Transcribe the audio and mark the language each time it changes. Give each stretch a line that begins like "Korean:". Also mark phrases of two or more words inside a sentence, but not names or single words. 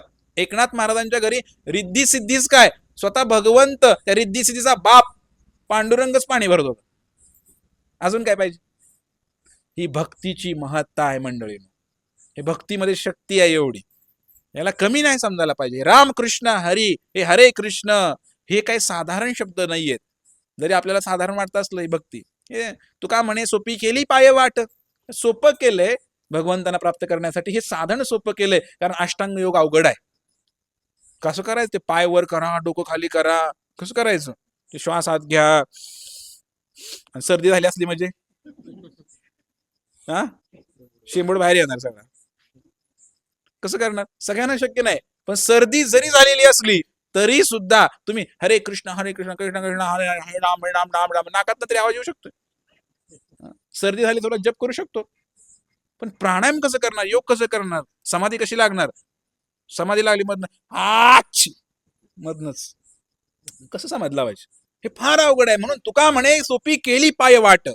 Marathi: एकनाथ महाराजांच्या घरी रिद्धी सिद्धीच काय, स्वतः भगवंत, त्या रिद्धी सिद्धीचा बाप पांडुरंगच पाणी भरत होता. अजून काय पाहिजे? ही भक्तीची महत्ता आहे मंडळीनो. हे भक्तीमध्ये शक्ती आहे एवढी, याला कमी नाही समजायला पाहिजे. राम कृष्ण हरी, हे हरे कृष्ण, हे काही साधारण शब्द नाहीयेत. जरी आपल्याला साधारण वाटत असलं ही भक्ती, हे तुका म्हणे सोपी केली पाय वाट, सोपं केलंय भगवंतांना प्राप्त करण्यासाठी. हे साधन सोपं केलंय, कारण अष्टांग योग अवघड आहे. कसं करायचं ते? पाय वर करा, डोकं खाली करा, कसं करायचं ते? श्वास आत घ्या, सर्दी झाली असली म्हणजे शेंबूड बाहेर येणार सगळं. कसं करणार? सगळ्यांना शक्य नाही. पण सर्दी जरी झालेली असली तरी सुद्धा तुम्ही हरे कृष्ण कृष्ण कृष्ण हरे हरे राम राम राम राम नाकात तरी आवाज येऊ शकतो. सर्दी झाली थोडा जप करू शकतो, पण प्राणायाम कसं करणार? योग कसं करणार? समाधी कशी लागणार? समाधी लागली मधनच कसं समाधी लावायची? हे फार अवघड आहे. म्हणून तुका म्हणे सोपी केली पाय वाट.